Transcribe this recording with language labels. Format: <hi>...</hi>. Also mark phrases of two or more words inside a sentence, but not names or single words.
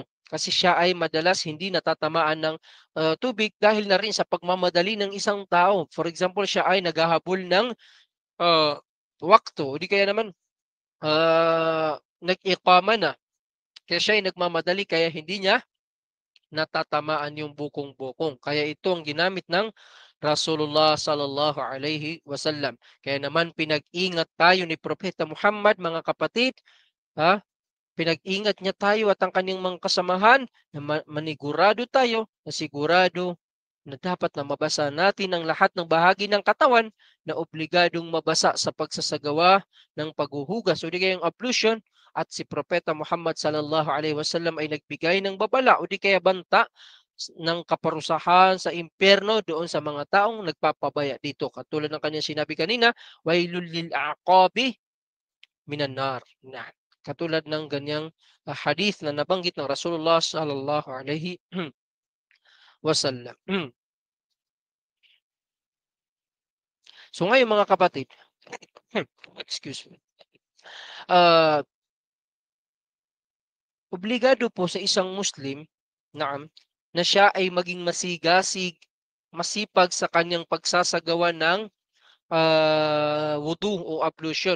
<tl>Kasi siya ay madalas hindi natatamaan ng tubig dahil na rin sa pagmamadali ng isang tao.</tl> <en>For example,</en> <tl>siya ay naghahabol ng wakto o di kaya naman nag-iqama na. Kaya siya ay nagmamadali kaya hindi niya natatamaan yung bukong-bukong. Kaya ito ang ginamit ng Rasulullah</tl> <ar>صلى الله عليه وسلم.</ar> <tl>Kaya naman pinag-ingat tayo ni Propeta Muhammad, mga kapatid, pinag-ingat niya tayo at ang kanyang mga kasamahan na manigurado tayo na sigurado na dapat na mabasa natin ang lahat ng bahagi ng katawan na obligadong mabasa sa pagsasagawa ng paghuhugas o di kayang ablution, at si Propeta Muhammad</tl> <ar>صلى الله عليه وسلم</ar> <tl>ay nagbigay ng babala o di kaya banta ng kaparusahan sa impyerno doon sa mga taong nagpapabaya dito. Katulad ng kanyang sinabi kanina,</tl> <ar>ويل للأعقاب من النار.</ar> <tl>Katulad ng ganyang hadith na nabanggit ng Rasulullah</tl> <ar>صلى الله عليه وسلم.</ar> <tl>So ngayon mga kapatid,</tl> <en>excuse me.</en> <tl>Obligado po sa isang Muslim, naam, na siya ay maging masigasig, masipag sa kanyang pagsasagawa ng wudu o ablution.</tl>